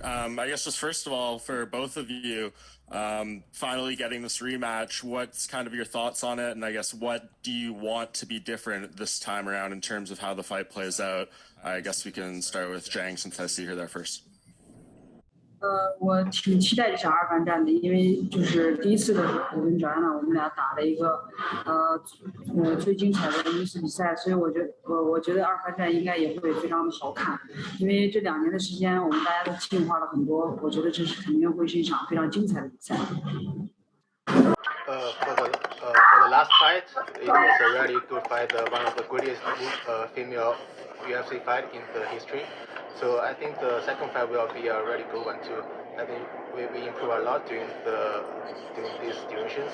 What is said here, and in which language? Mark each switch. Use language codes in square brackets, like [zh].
[en] I guess just first of all, for both of you, finally getting this rematch, what's kind of your thoughts on it? And I guess what do you want to be different this time around in terms of how the fight plays out? I guess we can start with Zhang since I see her there first. [zh] 我挺期待这场二番战的，因为就是第一次的时候，我跟Joanna我们俩打了一个最精彩的一次比赛，所以我觉得二番战应该也会非常的好看，因为这2年的时间我们大家都进化了很多，我觉得这是肯定会是一场非常精彩的比赛。 [en] For the last fight, it was a really good fight, one of the greatest female UFC fight in the history. So I think the second fight will be a really good one too. I think we improve a lot during this duration.